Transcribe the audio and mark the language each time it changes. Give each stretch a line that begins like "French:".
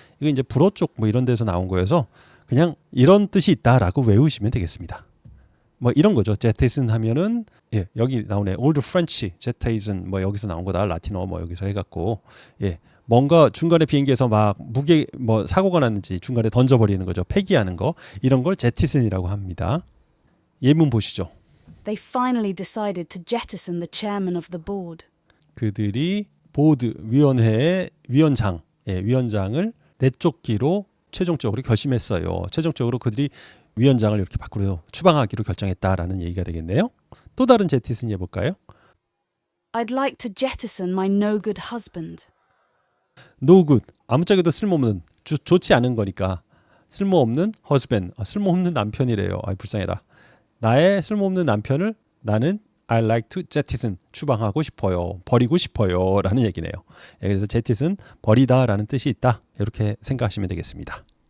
Korean: 이거 이제 불어 쪽 뭐 이런 데서 나온 거여서 그냥 이런 뜻이 있다라고 외우시면 되겠습니다. 뭐 이런 거죠. 제티슨 하면은 예, 여기 나오네. Old French, 제티슨 뭐 여기서 나온 거다. 라틴어 뭐 여기서 해갖고 예, 뭔가 중간에 비행기에서 막 무게 뭐 사고가 났는지 중간에 던져버리는 거죠. 폐기하는 거 이런 걸 제티슨이라고 합니다. 예문 보시죠.
English: They finally decided to jettison the chairman of the board.
Korean: 그들이 보드 위원회의 위원장을 내쫓기로 최종적으로 결심했어요. 최종적으로 그들이 위원장을 이렇게 밖으로 추방하기로 결정했다라는 얘기가 되겠네요. 또 다른 제티슨 해볼까요?
English: I'd like to jettison my no good husband.
Korean: No good, 아무짝에도 쓸모없는, 좋지 않은 거니까 쓸모없는 husband, 쓸모없는 남편이래요. 아이 불쌍해라. 나의 쓸모없는 남편을 나는
English: I like to jettison,
Korean: 추방하고 싶어요. 버리고 싶어요. 라는 얘기네요. 그래서 jettison, 버리다 라는 뜻이 있다. 이렇게 생각하시면 되겠습니다.